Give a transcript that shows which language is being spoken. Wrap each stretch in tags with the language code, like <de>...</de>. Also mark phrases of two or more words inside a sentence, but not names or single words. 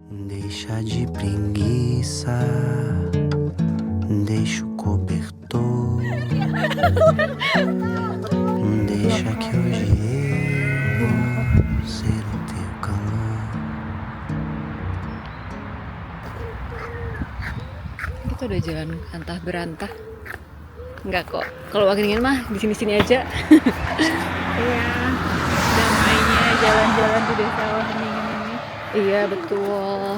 <pt>Deixa de preguiça, deixa o cobertor, deixa que hoje eu vou ser o teu calor.</pt> <id>Kita udah jalan antah berantah. Enggak kok. Kalau angin mah di sini-sini aja. Iya, damainya jalan-jalan di desa Waringin ini. Iya betul.</id>